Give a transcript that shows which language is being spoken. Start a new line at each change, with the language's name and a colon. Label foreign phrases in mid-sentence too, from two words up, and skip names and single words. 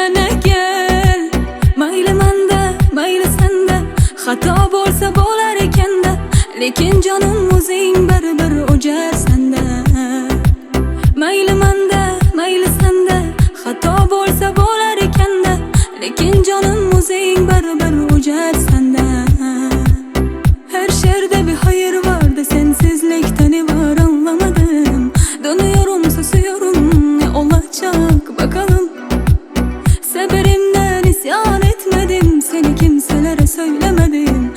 Uzbek: Mayli manda, mayli senda, xato bo'lsa bo'lar ekanda. Lekin jonim o'zing baribir o'jar senda. Mayli manda, mayli senda, xato bo'lsa bo'lar ekanda. Lekin jonim o'zing baribir o'jar senda.
Turkish: Her şerde bir hayır vardı, sensizlikten var anlamadım. Dönüyorum, susuyorum, ne olacak bakalım. Severimden isyan etmedim, seni kimselere söylemedim.